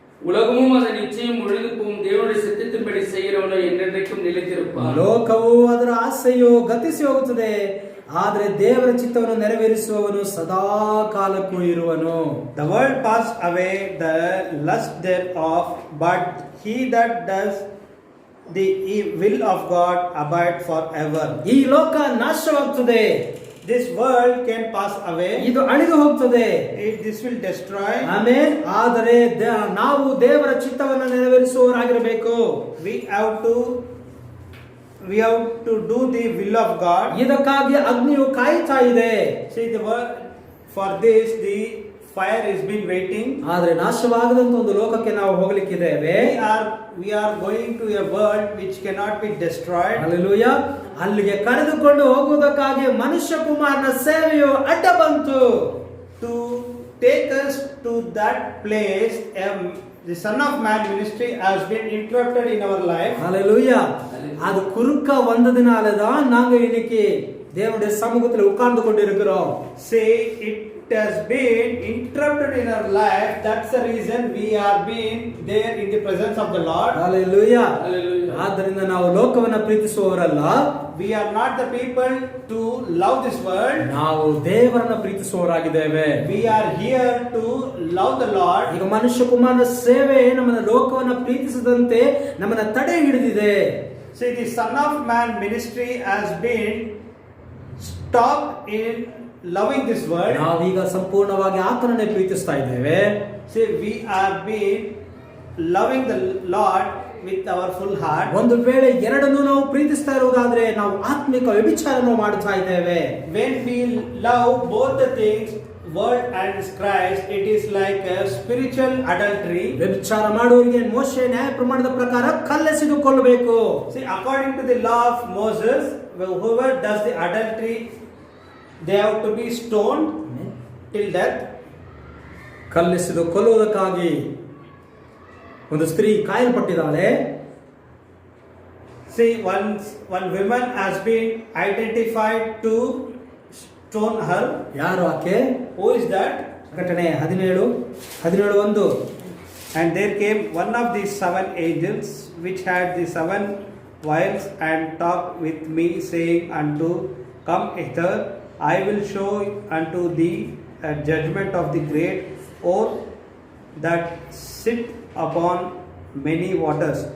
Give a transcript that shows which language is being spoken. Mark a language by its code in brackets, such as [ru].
[ta] உலகமும் அதன் நிச்சயம் ஒழிந்து போகும், தேவனுடைய சித்தத்தின்படி செய்கிறவனோ என்றென்றைக்கும் நிலைத்திருப்பான். [kn] ಲೋಕವು ಅದರ ಆಸೆಯು ಗತಿಸಿ ಹೋಗುತ್ತದೆ, ಆದರೆ ದೇವರ ಚಿತ್ತವನ್ನು ನೆರವೇರಿಸುವವನು ಸದಾ ಕಾಲಕ್ಕೂ ಇರುವನು. [en] The world pass away, the lust thereof, but he that does the will of God abide forever. [kn] ಈ ಲೋಕ ನಾಶವಾಗ್ತದೆ, [en] This world can pass away. [kn] ಇದು ಅಳಿದು ಹೋಗ್ತದೆ. [en] This will destroy. [kn] ಆಮೆನ್. ಆದರೆ ನಾವು ದೇವರ ಚಿತ್ತವನ್ನು ನೆರವೇರಿಸುವವರಾಗಿರಬೇಕು. [en] We have to do the will of God. [kn] ಇದಕ್ಕಾಗಿ ಅಗ್ನಿಯು ಕಾಯ್ತಾ ಇದೆ. [en] See, the word for this the fire has been waiting. [kn] ಆದರೆ ನಾಶವಾಗದಂತ ಒಂದು ಲೋಕಕ್ಕೆ ನಾವು ಹೋಗಲಿಕ್ಕಿದ್ದೇವೆ. [en] We are going to a world which cannot be destroyed. [kn] Hallelujah. ಅಲ್ಲಿಗೆ ಕರೆದುಕೊಂಡು ಹೋಗುವುದಕ್ಕಾಗಿ ಮನುಷ್ಯ ಕುಮಾರನ ಸೇವೆಯು ಅಡ್ಡ ಬಂತು. [en] To take us to that place, the Son of Man ministry has been interrupted in our life. [ta] ஹல்லேலூயா. அது குறுக்க வந்ததினால தான் நாங்க இன்னைக்கு தேவனுடைய சமூகத்தில் உட்கார்ந்து கொண்டிருக்கிறோம். [en] Say it has been interrupted in our life. That's the reason we are being there in the presence of the Lord. [kn] Hallelujah. [en] Hallelujah. [kn] ಆದ್ದರಿಂದ ನಾವು ಲೋಕವನ್ನ ಪ್ರೀತಿಸುವವರಲ್ಲ. [en] We are not the people to love this world. [kn] ನಾವು ದೇವರನ್ನ ಪ್ರೀತಿಸುವವರಾಗಿದ್ದೇವೆ. [en] We are here to love the Lord. [kn] ಈಗ ಮನುಷ್ಯ ಕುಮಾರನ ಸೇವೆ ನಮ್ಮನ್ನ ಲೋಕವನ್ನ ಪ್ರೀತಿಸದಂತೆ ನಮ್ಮನ್ನ ತಡೆ ಹಿಡಿದಿದೆ. [en] See, the Son of Man ministry has been stopped in loving this world, [kn] ನಾವೀಗ ಸಂಪೂರ್ಣವಾಗಿ ಆತನನ್ನೇ ಪ್ರೀತಿಸ್ತಾ ಇದ್ದೇವೆ. [en] see, we are being loving the Lord with our full heart. [kn] ಒಂದು ವೇಳೆ ಎರಡನ್ನೂ ನಾವು ಪ್ರೀತಿಸ್ತಾ ಇರುವುದಾದ್ರೆ ನಾವು ಆತ್ಮಿಕ ವ್ಯಭಿಚಾರವನ್ನು ಮಾಡ್ತಾ ಇದ್ದೇವೆ. [en] When we love both the things, word and Christ, it is like a spiritual adultery. [kn] ವ್ಯಭಿಚಾರ ಮಾಡುವವರಿಗೆ ಮೋಶೆ ನ್ಯಾಯ ಪ್ರಮಾಣದ ಪ್ರಕಾರ ಕಲ್ಲೆಸೆದು ಕೊಲ್ಲಬೇಕು. [en] See, according to the law of Moses, whoever does the adultery, they have to be stoned till death. [kn] ಕಲ್ಲೆಸೆದು ಕೊಲ್ಲುವುದಕ್ಕಾಗಿ ಒಂದು ಸ್ತ್ರೀ ಕಾಯಲ್ಪಟ್ಟಿದ್ದಾಳೆ. [en] See, one woman has been identified to stone her. [kn] ಯಾರು ಆಕೆ? [en] Who is that? [kn] ಪ್ರಕಟಣೆ 17:1. [en] And there came one of the 7 angels which had the 7 vials and talked with me, saying unto, Come hither, I will show unto thee a judgment of the great oar that sit upon many waters.